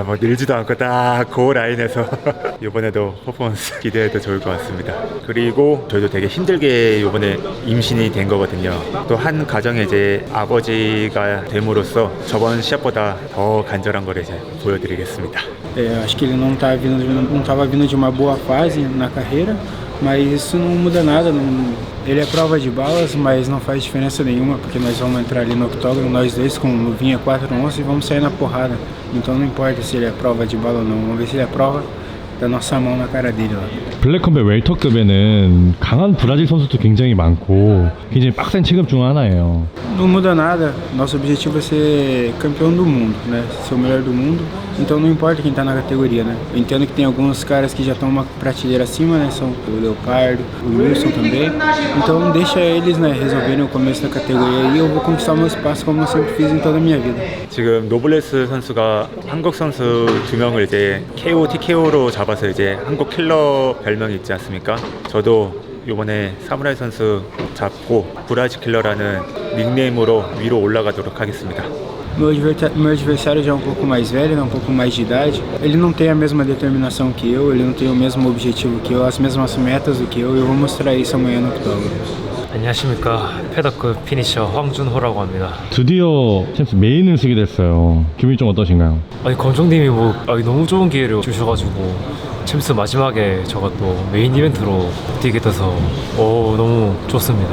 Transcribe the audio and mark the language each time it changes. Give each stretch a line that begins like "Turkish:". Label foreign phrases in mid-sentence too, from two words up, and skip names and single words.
Korean: 뭐 늘지도 않고 딱 그 라인에서 이번에도 퍼포먼스 기대해도 좋을 것 같습니다. 그리고 저희도 되게 힘들게 이번에 임신이 된 거거든요. 또 한 가정에 이제 아버지가 됨으로써 저번 시합보다 더 간절한 걸 이제 보여드리겠습니다.
Portuguese: Acho que ele não estava vindo de uma boa fase na carreira, mas isso não muda nada. Ele é prova de balas, mas não faz diferença nenhuma, porque nós vamos entrar ali no octógono, nós dois com luvinha 4 onças e vamos sair na porrada. Então não importa se ele é prova de bala ou não, vamos ver se ele é prova da nossa mão na cara dele lá.
Korean: 블랙컴뱃 웰터급에는 강한 브라질 선수도 굉장히 많고 굉장히 빡센 체급 중 하나예요.
Portuguese: Não muda nada, nosso objetivo é ser campeão do mundo, né? Ser o melhor do mundo, então não importa quem tá na categoria, né? Eu entendo que tem alguns caras que já estão uma prateleira acima, né? São o Leopardo, o Wilson também, então deixa eles, né, resolverem o começo da categoria e eu vou conquistar o meu espaço como eu sempre fiz em toda a minha vida.
Korean: 지금 노블레스 선수가 한국 선수 2명을 이제 KO, TKO로 잡아서 이제 한국 킬러 별명이 있지 않습니까? 저도 이번에 사무라이 선수 잡고 브라질 킬러라는 닉네임으로 위로 올라가도록 하겠습니다.
Portuguese: Meu adversário já é um pouco mais velho, né, um pouco mais de idade. Ele não tem a mesma determinação que eu, ele não tem o mesmo objetivo que eu, as mesmas metas do que eu vou mostrar isso amanhã no octógono.
Korean: 안녕하십니까. 패더급 피니셔 황준호라고 합니다. 드디어 챔스 메인을 쓰게 됐어요. 기분이 좀 어떠신가요? 아니 검정님이 너무 좋은 기회를 주셔가지고 챔스 마지막에 저가 또 메인 이벤트로 뛰게 돼서 너무 좋습니다.